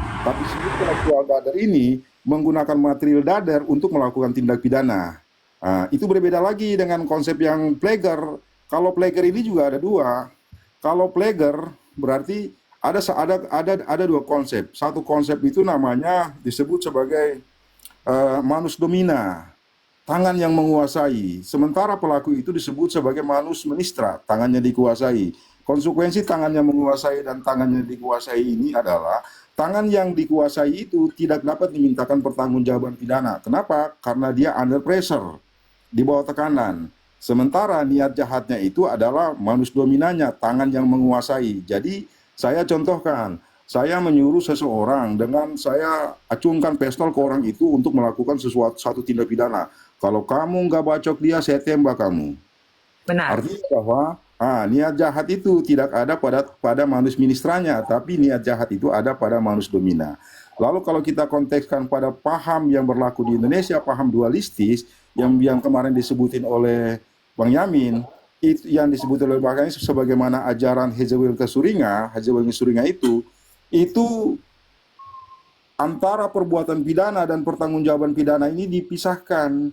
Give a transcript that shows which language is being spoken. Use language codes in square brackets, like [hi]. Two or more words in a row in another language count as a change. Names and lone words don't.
[id] Tapi si [nl] intelektual dader [id] ini menggunakan [nl] material dader [id] untuk melakukan tindak pidana. Itu berbeda lagi dengan konsep yang plagiar. Kalau plagiar ini juga ada 2. Kalau plagiar berarti ada 2 konsep. Satu konsep itu namanya disebut sebagai [la] manus domina, [id] tangan yang menguasai. Sementara pelaku itu disebut sebagai [la] manus ministra, [id] tangannya dikuasai. Konsekuensi tangan yang menguasai dan tangan yang dikuasai ini adalah tangan yang dikuasai itu tidak dapat dimintakan pertanggungjawaban pidana. Kenapa? Karena dia [en] under pressure, [id] di bawah tekanan. Sementara niat jahatnya itu adalah [la] manus dominannya, [id] tangan yang menguasai. Jadi saya contohkan, saya menyuruh seseorang dengan saya acungkan pistol ke orang itu untuk melakukan satu tindak pidana. Kalau kamu nggak bacok dia, saya tembak kamu. Benar. Artinya bahwa niat jahat itu tidak ada pada [la] manus ministranya, [id] tapi niat jahat itu ada pada [la] manus domina. [id] Lalu kalau kita kontekskan pada paham yang berlaku di Indonesia, paham dualistis yang kemarin disebutin oleh Bang Yamin, itu yang disebut oleh Bang Yamin sebagaimana ajaran Hezewel Kesuringa itu antara perbuatan pidana dan pertanggungjawaban pidana ini dipisahkan.